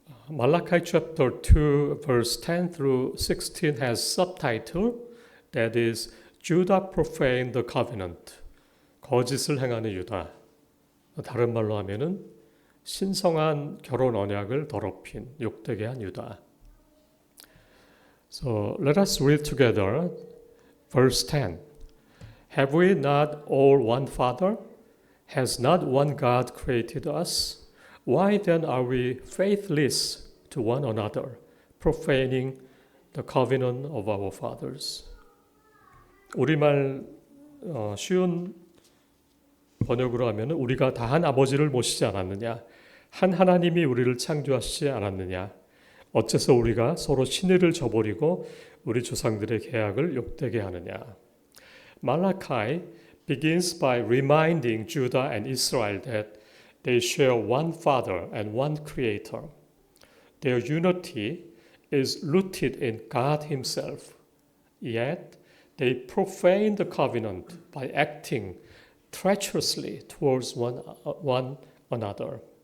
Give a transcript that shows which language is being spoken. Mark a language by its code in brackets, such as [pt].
[en] Malachi chapter 2 verse 10 through 16 has subtitle that is Judah profaned the covenant. [ko] 거짓을 행하는 유다. 다른 말로 하면은 신성한 결혼 언약을 더럽힌 욕되게 한 유다. [en] So let us read together verse 10. Have we not all one Father? Has not one God created us? Why then are we faithless to one another, profaning the covenant of our fathers? [ko] 우리말 쉬운 번역으로 하면 우리가 다 한 아버지를 모시지 않았느냐? 한 하나님이 우리를 창조하시지 않았느냐? 어째서 우리가 서로 신의를 저버리고 우리 조상들의 계약을 욕되게 하느냐? [en] Malachi begins by reminding Judah and Israel that they share one Father and one Creator. Their unity is rooted in God Himself. Yet, they profane the covenant by acting treacherously towards one another.